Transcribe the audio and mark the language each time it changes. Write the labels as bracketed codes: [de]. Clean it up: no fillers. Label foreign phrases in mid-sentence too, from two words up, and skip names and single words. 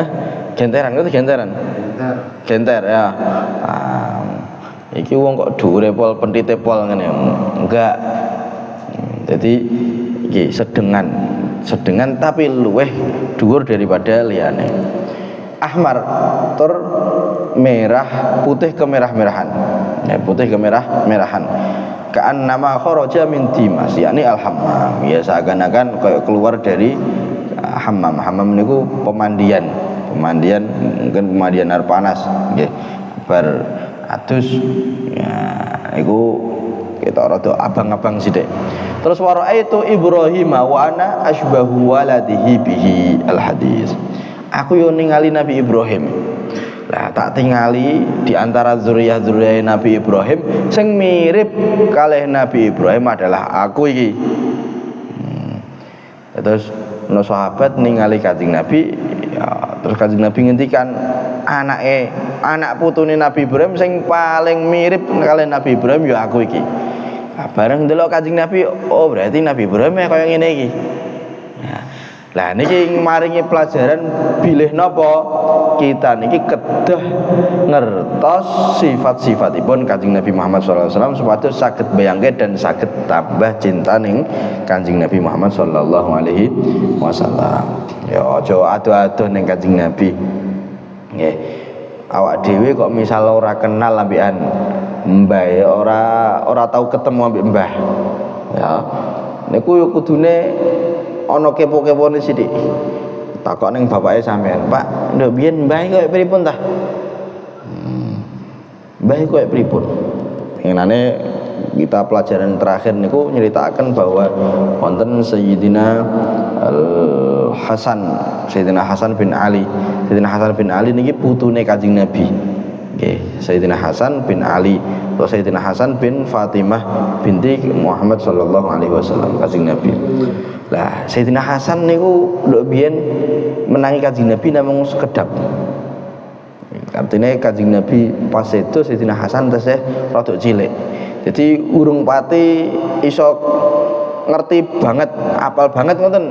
[id] Genteran itu genteran. Genter ya. [jv] Iki wong kok dhuwure pol pentite pol ngene. [id] Enggak. [jv] Jadi iki sedengan tapi luweh dhuwur daripada liyane. [id] Ahmar tur merah putih kemerah-merahan. Ya, putih kemerah-merahan. [ar] كأنما خرج من ديماس، يعني الحمام. [id] Ya seakan-akan kayak keluar dari hammam. [jv] Hammam niku [id] pemandian mungkin pemandian air panas [jv] nggih. Bar adus ya iku kita rada abang-abang sithik. [ar] Terus ورأيت إبراهيم وأنا أشبه ولده به الحديث. [jv] Aku yo ningali Nabi Ibrahim. Lah tak tingali [id] di antara zuriyah-zuriyah [jv] Nabi Ibrahim sing mirip kalih Nabi Ibrahim adalah aku iki. Terus no sahabat ningali Kanjeng Nabi ya, terus Kanjeng Nabi ngendikan anak putune Nabi Ibrahim sing paling mirip kalih Nabi Ibrahim ya aku iki. Nah, bareng ndelok Kanjeng Nabi, oh berarti Nabi Ibrahim ya kaya ngene iki. Lah niki maringi pelajaran bilih napa kita niki kedah ngertos sifat-sifatipun Kanjeng Nabi Muhammad SAW supados saged bayangke dan saged tambah cinta ning Kanjeng Nabi Muhammad sallallahu alaihi wasallam. Ya aja ado-ado ning Kanjeng Nabi. Nggih. Awak dhewe kok misal ora kenal ambekan mbah ora tau ketemu ambek mbah. Ya. Niku yo kudune ana kepo-kepone sithik. Takok ning bapake sampean, "Pak, nduk biyen mbah koyo pripun tah?" Mbah koyo pripun? Pengenane kita pelajaran terakhir niku nyritakaken bahwa wonten Sayyidina Sayyidina Hasan bin Ali. Sayyidina Hasan bin Ali niki putune Kanjeng Nabi. Nggih, Sayyidina Hasan bin Ali atau Sayyidina Hasan bin Fatimah binti Muhammad sallallahu alaihi wasallam Kanjeng Nabi. Lah Sayyidina Hasan niku nduk biyen menangi Kanjeng Nabi namung sekedap. Artinya Kanjeng Nabi pas itu Sayyidina Hasan tesih rada cilik. Jadi urung pati iso ngerti banget, apal banget ngoten.